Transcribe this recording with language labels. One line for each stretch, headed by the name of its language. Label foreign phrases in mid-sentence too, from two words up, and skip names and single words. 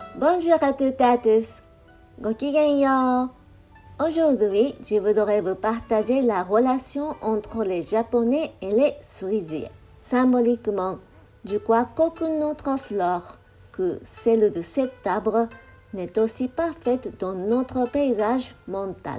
French: Bonjour à toutes et à tous. ごきげんよう。Aujourd'hui, je voudrais vous partager la relation entre les Japonais et les cerisiers. Symboliquement, je crois qu'aucune autre fleur que celle de cet arbre n'est aussi parfaite dans notre paysage mental.